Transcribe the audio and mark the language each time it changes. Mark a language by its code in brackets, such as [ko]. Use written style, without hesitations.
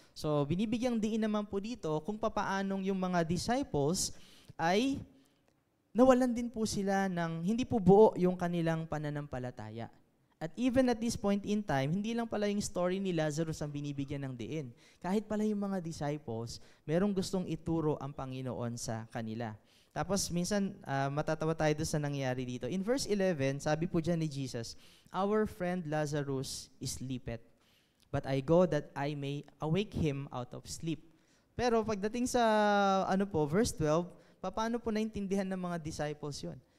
[tl] So binibigyang diin naman po dito kung papaanong yung mga disciples ay nawalan din po sila ng hindi po buo yung kanilang pananampalataya. At [en] even at this point in time, [tl] hindi lang pala yung story ni Lazarus ang binibigyan ng diin. Kahit pala yung mga disciples, merong gustong ituro ang Panginoon sa kanila. Tapos minsan matatawa tayo doon sa nangyari dito. [en] In verse 11, [tl] sabi po dyan ni Jesus, [en] "Our friend Lazarus sleepeth, but I go that I may awake him out of sleep." [tl] Pero pagdating sa verse 12, paano po naintindihan ng mga disciples yon?